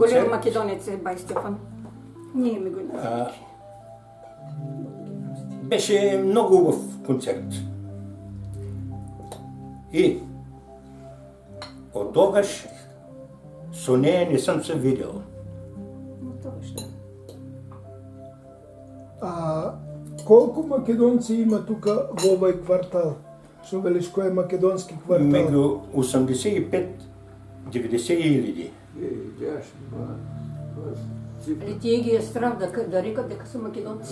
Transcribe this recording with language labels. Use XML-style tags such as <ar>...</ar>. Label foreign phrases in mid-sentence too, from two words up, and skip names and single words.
<bg>концерт. голям македонец е Бай Стефан. Ние ми го назначи. Беше много хубав концерт. И от тогаш со нея не съм се видел.</bg> <mk>Колку македонци има тука во овој квартал? Што велиш, кој е македонски квартал?</mk> <bg>Меѓу 85-90 хиляди.</bg> <mk>Али тие ги е страх да рекат дека се македонци.</mk>